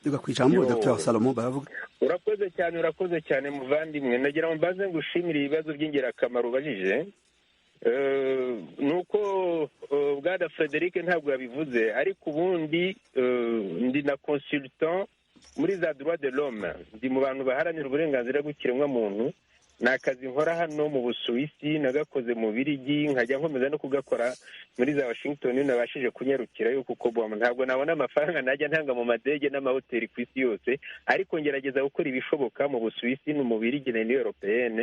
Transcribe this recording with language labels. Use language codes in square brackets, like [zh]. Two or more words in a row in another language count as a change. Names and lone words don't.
[rw] duga kwijambo Dr Salomo baravuga. urakoze cyane muvandimwe, nagira ngo mbaze ngushimire ibibazo by'ingirakamaro ubajije. Nuko bwana Frederic ntabwo yabivuze, ariko ubundi ndi na consultant muri za [fr] droit de l'homme, [rw] ndi mu bantu baharanira uburenganzira bw'ikiremwamuntu. Ni akazi nkora hano mu Busuwisi, nagakoze mu Birigi, nkajya nkomeza no kugakora muri za Washington. Nabashije kunyarukirayo kuko ntabwo nabona amafaranga najya ntanga mu madege n'amahoteli ku isi yose, ariko ngerageza gukora ibishoboka mu Busuwisi no mu Birigi na Union Européenne.